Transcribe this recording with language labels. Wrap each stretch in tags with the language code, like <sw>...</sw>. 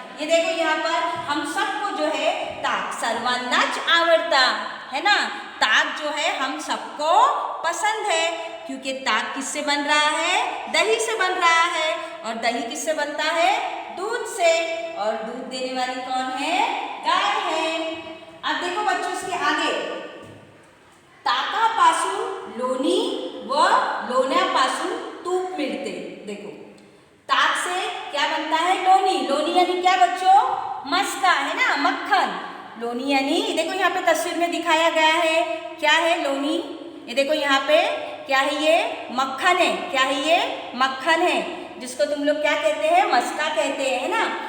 <hi>ये देखो यहाँ पर हम सबको जो है ताक</hi> <mr>सर्वांनाच आवडता</mr> <hi>है ना। ताक जो है हम सबको पसंद है क्योंकि ताक किससे बन रहा है, दही से बन रहा है। और दही किससे बनता है, दूध से। और दूध देने वाली कौन है, गाय है। अब देखो बच्चों इसके आगे,</hi> <mr>ताकापासून लोणी व लोण्यापासून तूप मिळते।</mr> <hi>देखो ताक से क्या बनता है, लोणी। लोणी यानी क्या बच्चों, मस्का है ना, मक्खन। लोणी यानी देखो यहाँ पे तस्वीर में दिखाया गया है, क्या है लोणी। ये देखो यहाँ पे क्या है, ये मक्खन है। क्या है ये, मक्खन है, जिसको तुम लोग क्या कहते हैं, मस्का कहते हैं, है ना।</hi>